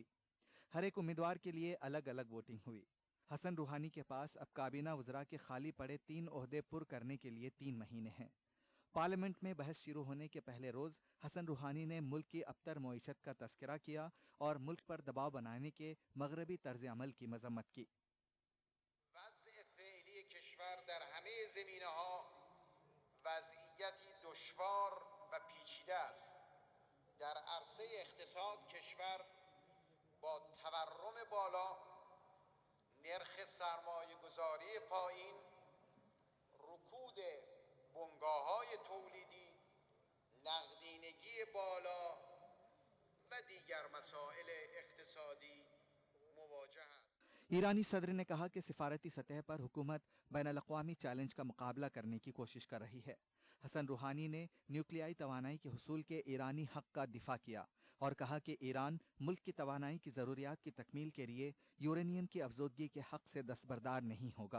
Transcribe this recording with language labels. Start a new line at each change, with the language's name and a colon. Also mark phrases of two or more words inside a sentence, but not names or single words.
Urdu: ہر ایک امیدوار کے لیے الگ الگ ووٹنگ ہوئی۔ حسن روحانی کے پاس اب کابینہ وزراء کے خالی پڑے 3 عہدے پُر کرنے کے لیے 3 مہینے ہیں. پارلیمنٹ میں بحث شروع ہونے کے پہلے روز حسن روحانی نے ملک کی ابتر معیشت کا تذکرہ کیا اور ملک پر دباؤ بنانے کے مغربی طرزِ عمل کی مذمت کی.
Persian: वضع فعلی کشور در همه زمینه‌ها وضعیتی دشوار و پیچیده است. در عرصه اقتصاد کشور با تورم بالا، نرخ سرمایه‌گذاری پایین، رکود بنگاه‌های تولیدی، نقدینگی بالا و دیگر مسائل اقتصادی مواجه است.
Urdu: ایرانی صدر نے کہا کہ سفارتی سطح پر حکومت بین الاقوامی چیلنج کا مقابلہ کرنے کی کوشش کر رہی ہے. حسن روحانی نے نیوکلیائی توانائی کے حصول کے ایرانی حق کا دفاع کیا اور کہا کہ ایران ملک کی توانائی کی ضروریات کی تکمیل کے لیے یورینیم کی افزودگی کے حق سے دستبردار نہیں ہوگا.